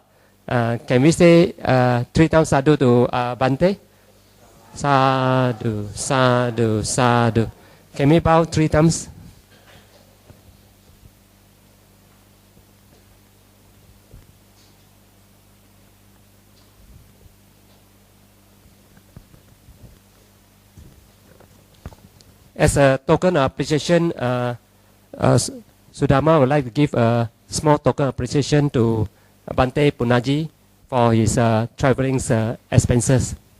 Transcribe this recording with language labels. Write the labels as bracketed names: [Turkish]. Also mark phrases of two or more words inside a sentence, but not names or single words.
[English] Can we say 3 times sadhu to Bhante? [Pali] Sadhu, sadhu, sadhu. [English] Can we bow 3 times? As a token of appreciation, Sudhamma would like to give a small token of appreciation to Bhante Punnaji for his traveling expenses.